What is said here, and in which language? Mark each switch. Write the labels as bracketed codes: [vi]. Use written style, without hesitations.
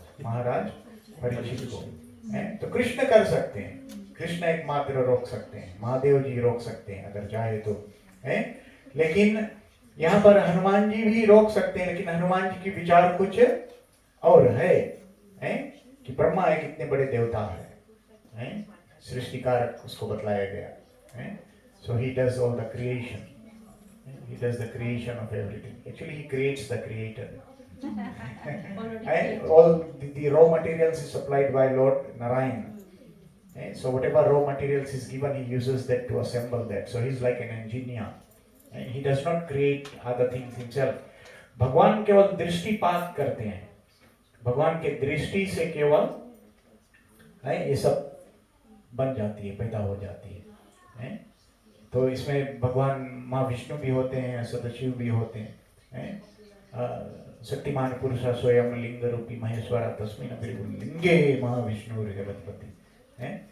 [hi] महाराज परीक्षित को, हैं? तो कृष्ण कर सकते हैं, कृष्ण एकमात्र रोक सकते हैं, महादेव जी रोक सकते हैं अगर चाहे तो, हैं? लेकिन यहाँ पर हनुमान जी भी रोक सकते हैं, लेकिन हनुमान जी की विचार कुछ और है? कि ब्रह्मा एक इतने बड़े देवता है, सृष्टिकारक उसको बतलाया गया है। [en] So he does all the creation, he does the creation of everything. Actually he creates the creator. And all the raw materials is supplied by Lord Narayan. So whatever raw materials is given, he uses that to assemble that. So he's like an engineer. And he does not create other things himself. [hi] भगवान केवल दृष्टिपात करते हैं, भगवान के दृष्टि से केवल ये सब बन जाती है, पैदा हो जाती है? तो इसमें भगवान माँ विष्णु भी होते हैं, सदाशिव भी होते हैं, शक्तिमान पुरुष स्वयं लिंग रूपी महेश्वरा तस्मिन् लिंगे महाविष्णु जगतपति है।